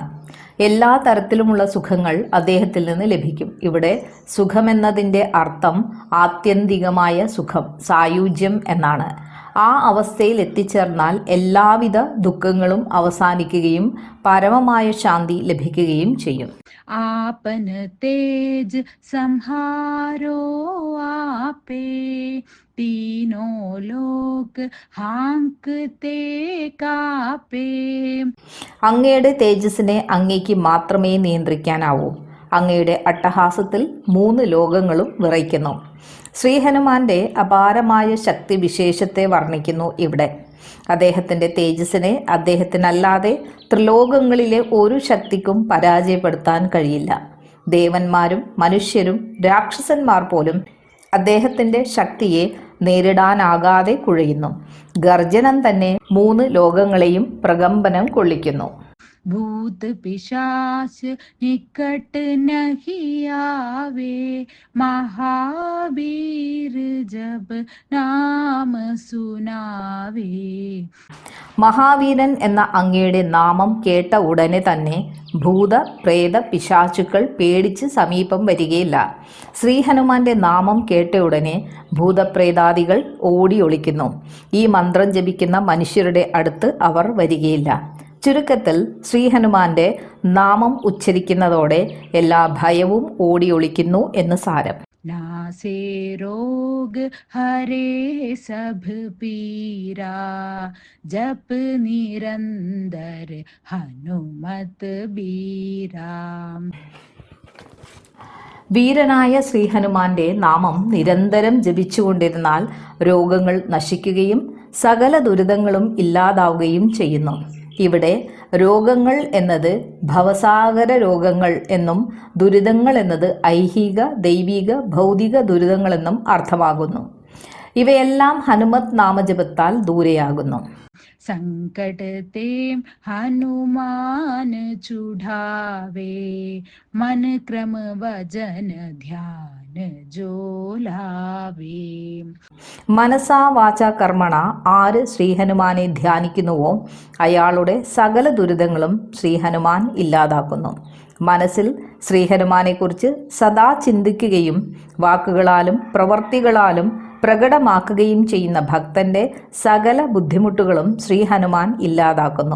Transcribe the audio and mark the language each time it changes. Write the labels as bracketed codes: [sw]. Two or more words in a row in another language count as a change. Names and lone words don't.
[ml] എല്ലാ തരത്തിലുമുള്ള സുഖങ്ങൾ അദ്ദേഹത്തിൽ നിന്ന് ലഭിക്കും. ഇവിടെ സുഖമെന്നതിൻ്റെ അർത്ഥം ആത്യന്തികമായ സുഖം, സായുജ്യം എന്നാണ്. ആ അവസ്ഥയിൽ എത്തിച്ചേർന്നാൽ എല്ലാവിധ ദുഃഖങ്ങളും അവസാനിക്കുകയും പരമമായ ശാന്തി ലഭിക്കുകയും ചെയ്യും. [awa] आपन तेज संहारो आपे तीनों लोक हांकते कापे. [ml] അങ്ങയുടെ തേജസ്സിനെ അങ്ങേക്ക് മാത്രമേ നിയന്ത്രിക്കാനാവൂ. അങ്ങയുടെ അട്ടഹാസത്തിൽ 3 ലോകങ്ങളും വിറയ്ക്കുന്നു. ശ്രീ ഹനുമാന്റെ അപാരമായ ശക്തി വിശേഷത്തെ വർണ്ണിക്കുന്നു ഇവിടെ. അദ്ദേഹത്തിൻ്റെ തേജസ്സിനെ അദ്ദേഹത്തിനല്ലാതെ ത്രിലോകങ്ങളിലെ ഒരു ശക്തിക്കും പരാജയപ്പെടുത്താൻ കഴിയില്ല. ദേവന്മാരും മനുഷ്യരും രാക്ഷസന്മാർ പോലും അദ്ദേഹത്തിൻ്റെ ശക്തിയെ നേരിടാനാകാതെ കുഴയുന്നു. ഗർജനം തന്നെ 3 ലോകങ്ങളെയും പ്രകമ്പനം കൊള്ളിക്കുന്നു. [awa] भूत पिशाच निकट नहीं आवे, महावीर जब नाम सुनावे. [ml] മഹാവീരൻ എന്ന അങ്ങയുടെ നാമം കേട്ട ഉടനെ തന്നെ ഭൂത പ്രേത പിശാചുക്കൾ പേടിച്ച് സമീപം വരികയില്ല. ശ്രീ ഹനുമാന്റെ നാമം കേട്ട ഉടനെ ഭൂതപ്രേതാദികൾ ഓടി ഒളിക്കുന്നു. ഈ മന്ത്രം ജപിക്കുന്ന മനുഷ്യരുടെ അടുത്ത് അവർ വരികയില്ല. ചുരുക്കത്തിൽ ശ്രീ ഹനുമാന്റെ നാമം ഉച്ചരിക്കുന്നതോടെ എല്ലാ ഭയവും ഓടി ഒളിക്കുന്നു എന്ന് സാരം. [awa] नासे रोग हरे सब पीरा, जप निरंतर हनुमत बीरा. [ml] വീരനായ ശ്രീ ഹനുമാന്റെ നാമം നിരന്തരം ജപിച്ചുകൊണ്ടിരുന്നാൽ രോഗങ്ങൾ നശിക്കുകയും സകല ദുരിതങ്ങളും ഇല്ലാതാവുകയും ചെയ്യുന്നു. ഇവിടെ രോഗങ്ങൾ എന്നത് ഭവസാഗര രോഗങ്ങൾ എന്നും ദുരിതങ്ങൾ എന്നത് ഐഹിക, ദൈവിക, ഭൗതിക ദുരിതങ്ങളെന്നും അർത്ഥമാകുന്നു. ഇവയെല്ലാം ഹനുമത് നാമജപത്താൽ ദൂരെയാകുന്നു. [awa] संकट ते हनुमान चुढ़ावे, मन क्रम वजन ध्यान जो लावे. [sa] मनसा वाच कर्मण [ml] ആര് ശ്രീ ഹനുമാനെ ധ്യാനിക്കുന്നുവോ അയാളുടെ സകല ദുരിതങ്ങളും ശ്രീ ഹനുമാൻ ഇല്ലാതാക്കുന്നു. മനസ്സിൽ ശ്രീ ഹനുമാനെക്കുറിച്ച് സദാ ചിന്തിക്കുകയും വാക്കുകളാലും പ്രവർത്തികളാലും പ്രകടമാക്കുകയും ചെയ്യുന്ന ഭക്തന്റെ സകല ബുദ്ധിമുട്ടുകളും ശ്രീ ഹനുമാൻ ഇല്ലാതാക്കുന്നു.